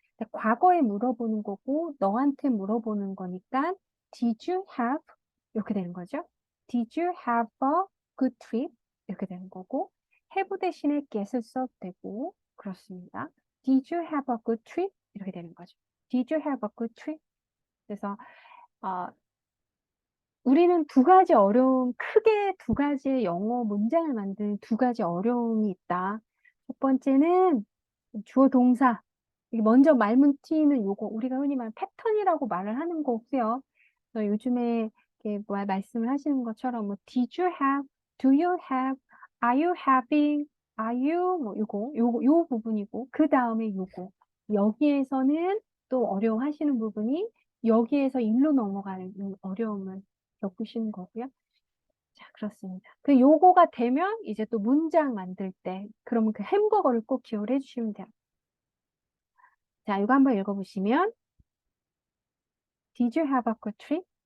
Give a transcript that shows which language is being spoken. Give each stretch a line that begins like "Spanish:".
Korean: 근데 과거에 물어보는 거고 너한테 물어보는 거니까
English: Did you have
Korean: 이렇게 되는 거죠.
English: Did you have a good trip
Korean: 이렇게 되는 거고 have 대신에 get을 써도 되고 그렇습니다.
English: Did you have a good trip
Korean: 이렇게 되는 거죠.
English: Did you have a good trip?
Korean: 그래서 어, 우리는 크게 두 가지의 영어 문장을 만드는 두 가지 어려움이 있다. 첫 번째는 주어 동사. 이게 먼저 말문 트이는 요거, 우리가 흔히 말하는 패턴이라고 말을 하는 거고요. 그래서 요즘에 이렇게 말씀을 하시는 것처럼
English: did you have, do you have, are you
Korean: having, are you 요 부분이고 그 다음에 요거. 여기에서는 또 어려워하시는 부분이 여기에서 일로 넘어가는 어려움을 겪으시는 거고요. 자, 그렇습니다. 그 요거가 되면 이제 또 문장 만들 때 그러면 그 햄버거를 꼭 기억을 해주시면 돼요. 자, 이거 한번 읽어보시면
English: Did you have a good trip?